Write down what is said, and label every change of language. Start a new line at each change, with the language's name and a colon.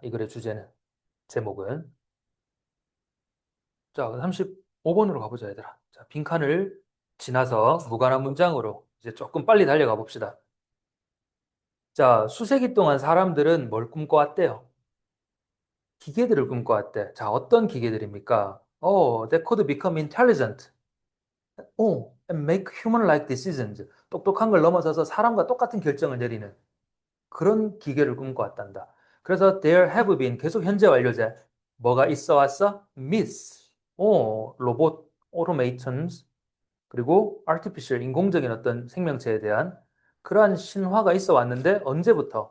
Korean: 이 글의 주제는, 제목은. 자, 35번으로 가보자, 얘들아. 자, 빈칸을 지나서 무관한 문장으로 이제 조금 빨리 달려가 봅시다. 자, 수세기 동안 사람들은 뭘 꿈꿔왔대요? 기계들을 꿈꿔왔대. 자, 어떤 기계들입니까?
English: That could become intelligent. And make human-like decisions.
Korean: 똑똑한 걸 넘어서서 사람과 똑같은 결정을 내리는 그런 기계를 꿈꿔왔단다. 그래서
English: there have been
Korean: 계속 현재 완료제 뭐가 있어 왔어?
English: myths.
Korean: 로봇, automations 그리고 artificial 인공적인 어떤 생명체에 대한 그러한 신화가 있어 왔는데 언제부터?